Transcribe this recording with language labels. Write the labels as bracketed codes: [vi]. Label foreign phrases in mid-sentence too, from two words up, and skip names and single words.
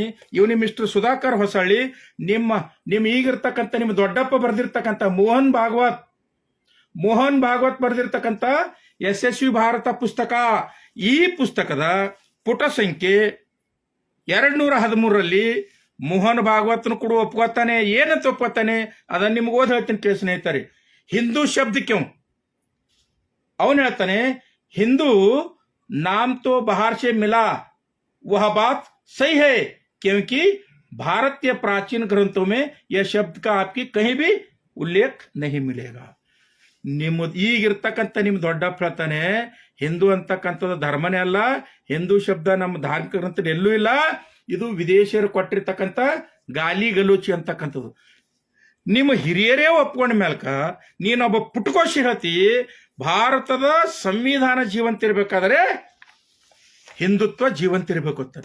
[kn] ಇವನು ಮಿಸ್ಟರ್ ಸುಧಾಕರ್ ಹೊಸಳ್ಳಿ, ನಿಮ್ಮ ಈಗಿರ್ತಕ್ಕಂಥ ನಿಮ್ಮ ದೊಡ್ಡಪ್ಪ ಬರೆದಿರ್ತಕ್ಕಂಥ ಮೋಹನ್ ಭಾಗವತ್ ಬರೆದಿರ್ತಕ್ಕಂಥ ಯಶಸ್ವಿ ಭಾರತ ಪುಸ್ತಕ, ಈ ಪುಸ್ತಕದ ಪುಟ ಸಂಖ್ಯೆ 213ರಲ್ಲಿ ಮೋಹನ್ ಭಾಗವತ್ನು ಕೂಡ ಒಪ್ಕೋತಾನೆ. ಏನಂತ ಒಪ್ಕೋತಾನೆ ಅದನ್ನ ನಿಮ್ಗೆ ಓದ್ ಹೇಳ್ತೀನಿ ಕೇಳಿ ಸ್ನೇಹಿತರೆ. ಹಿಂದೂ ಶಬ್ದ ಕ್ಯೂ ಅವನು ಹೇಳ್ತಾನೆ, ಹಿಂದೂ [hi] नाम तो बाहर से मिला, वह बात सही है, क्योंकि भारतीय प्राचीन ग्रंथों में यह शब्द का आपकी कहीं भी उल्लेख नहीं मिलेगा. [kn] ಈಗಿರ್ತಕ್ಕಂಥ ನಿಮ್ಮ ದೊಡ್ಡಪ್ಪ ಹೇಳ್ತಾನೆ, ಹಿಂದೂ ಅಂತಕ್ಕಂಥದ್ದು ಧರ್ಮನೇ ಅಲ್ಲ, ಹಿಂದೂ ಶಬ್ದ ನಮ್ಮ ಧಾರ್ಮಿಕ ಗ್ರಂಥದಲ್ಲಿ ಎಲ್ಲೂ ಇಲ್ಲ, ಇದು ವಿದೇಶಿಯರು ಕೊಟ್ಟಿರ್ತಕ್ಕಂಥ ಗಾಲಿ ಗಲೋಚಿ ಅಂತಕ್ಕಂಥದ್ದು. ನಿಮ್ಮ ಹಿರಿಯರೇ ಒಪ್ಕೊಂಡ ಮೇಲ್ಕ ನೀನೊಬ್ಬ ಪುಟ್ಕೋಶಿ ಹೇಳ್ತಿ ಭಾರತದ ಸಂವಿಧಾನ ಜೀವಂತ ಇರಬೇಕಾದ್ರೆ ಹಿಂದುತ್ವ ಜೀವಂತ ಇರಬೇಕು ಅಂತ.